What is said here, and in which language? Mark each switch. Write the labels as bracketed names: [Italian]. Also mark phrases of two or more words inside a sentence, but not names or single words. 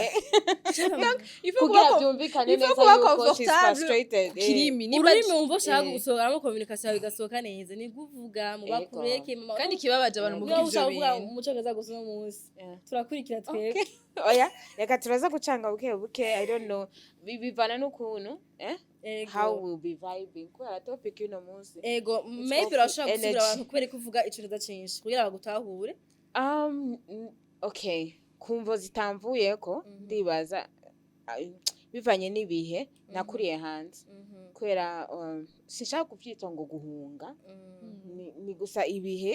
[Rundi] kugira byumvikane neza yuko [English] she's frustrated [Rundi] ururimi wumva ushaka gusohoramo communication igasohoka neza ni kuvuga mu bakureke kandi kibabaje abantu mu bw'ivyo bintu mu cyongereza gusa no munsi turakurikira twebwe oya reka turaza gucanga buke [English] I don't know [Rundi] bivana n'ukuntu [English] how will be vibing [Rundi] kwa topic y'uno munsi ego maybe urashaka gusubira abantu kubera kuvuga icyongereza cyinshi kugira bagutahure okay kumvo zitamvuye ko ndibaza bivanye n'ibihe nakuriye hanze kwera sinshaka kubyita ngo guhunga ni gusa ibihe